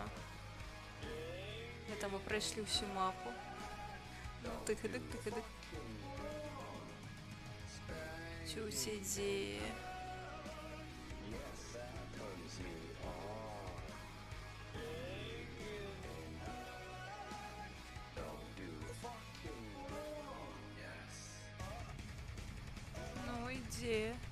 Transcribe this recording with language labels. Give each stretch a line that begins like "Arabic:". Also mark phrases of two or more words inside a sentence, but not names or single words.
Russian: Это мы прошли всю мапу. Тык-дык, тык-дык. Чуть-чуть. Ну, иди.